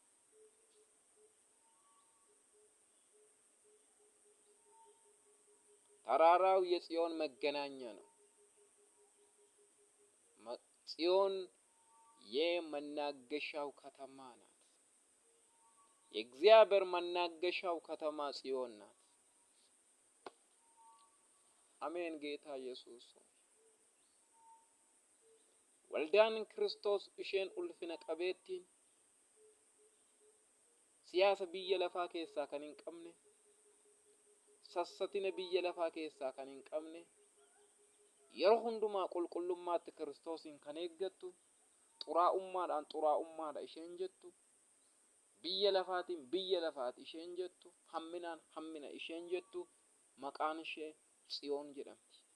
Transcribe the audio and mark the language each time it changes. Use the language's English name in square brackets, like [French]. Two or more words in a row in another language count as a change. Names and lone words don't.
[Amharic] ተራራው የጽዮን መገናኛ ነው። ጽዮን የመናገሻው ከተማ ናት። የእግዚአብሔር መናገሻው ከተማ ጽዮን ናት። አሜን። ጌታ ኢየሱስ [Oromo] Waldaan Kiristoos ishiin ulfinaa qabeettiin siyaasa biyya lafaa keessaa kan hin qabne, sassatina biyya lafaa keessaa kan hin qabne, yeroo hundumaa qulqullummaatti Kiristoosiin kan eeggattu, xuraa'ummaadhaan xuraa'ummaadha isheen jettu, biyya lafaatiin biyya lafaati isheen jettu, hamminaan hammina isheen jettu, maqaan ishee Tsiyoon jedhamti.